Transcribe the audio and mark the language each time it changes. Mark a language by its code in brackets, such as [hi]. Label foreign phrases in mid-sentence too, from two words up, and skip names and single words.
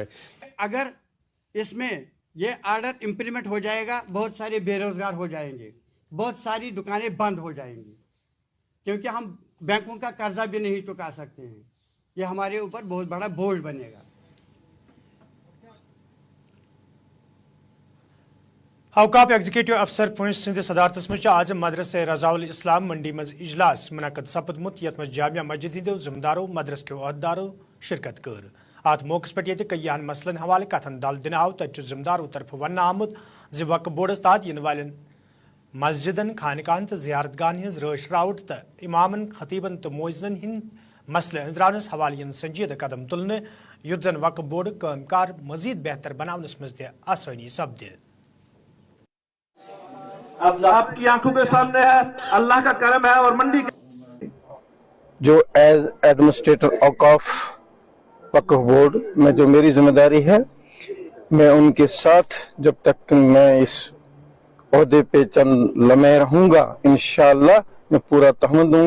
[ur] اگر اس میں یہ [en] order implement [ur] ہو جائے گا، بہت سارے بے روزگار ہو جائیں گے، بہت ساری دکانیں بند ہو جائیں گی، کیونکہ ہم بینکوں کا قرضہ بھی نہیں چکا سکتے ہیں. یہ ہمارے اوپر بہت بڑا بوجھ بنے گا. [ks] اوقاف [en] executive officer [ks] پونچھ سند صدارتس مز آز مدرسہ رضا الاسلام منڈی مز اجلاس منعقد سپدمت یت مز جامعہ مسجد ہندو ذمہ دارو مدرسہ کیو عہدیدارو شرکت کر. ات موقع پہ یہ کئی مسلن حوالہ کتن دل دن آو تت ذمہ دارو طرف ون آمت زِ وقف بورڈس تحت ین والن مسجدن خانقاہن تو زیارت گاہن ہز رٲچھ راوٹ تو امامن خطیبن تو موزنن ہند مسلہ انزرانس حوالہ ین سنجیدہ قدم تلنے یت زن وقف بورڈ کام کار مزید بہتر بناونس مز تہ آسانی سپدِ. [ur] اب آپ کی آنکھوں کے سامنے ہے اللہ کا کرم ہے اور منڈی جو [en] as administrator [ur] اوقاف وقف بورڈ میں جو میری ذمہ داری ہے، میں ان کے ساتھ جب تک میں اس عہدے پہ چند لمحے رہوں گا انشاءاللہ میں پورا تحمل دوں گا.